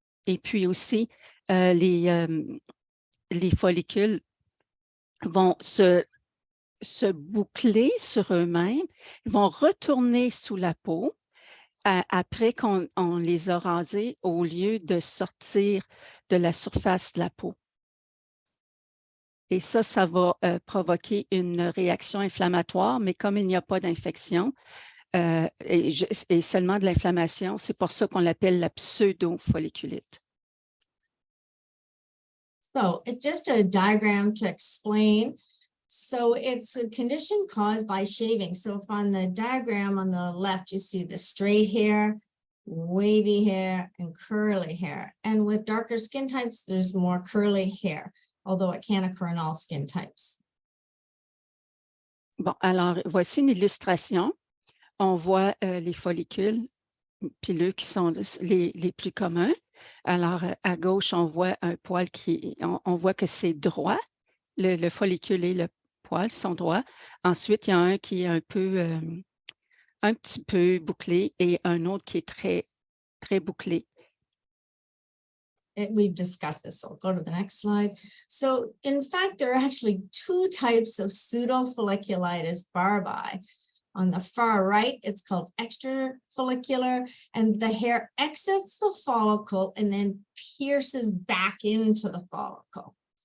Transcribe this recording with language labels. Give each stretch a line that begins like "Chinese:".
French: Et puis aussi, les follicules vont se boucler sur eux-mêmes, ils vont retourner sous la peau après qu'on les a rasés au lieu de sortir de la surface de la peau. Et ça va provoquer une réaction inflammatoire, mais comme il n'y a pas d'infection, et seulement de l'inflammation. C'est pour ça qu'on l'appelle la pseudofolliculite.
English: So it's just a diagram to explain. So it's a condition caused by shaving. So if on the diagram on the left, you see the straight hair, wavy hair, and curly hair. And with darker skin types, there's more curly hair, although it can occur in all skin types.
French: Bon, alors, voici une illustration. On voit les follicules pileux qui sont les plus communs. Alors, à gauche, on voit un poil on voit que c'est droit. Le follicule et le poil sont droits. Ensuite, il y a un qui est un petit peu bouclé et un autre qui est très, très bouclé.
English: We've discussed this, so I'll go to the next slide. So in fact, there are actually two types of pseudofolliculitis barbae. On the far right, it's called extrafollicular, and the hair exits the follicle and then pierces back into the follicle.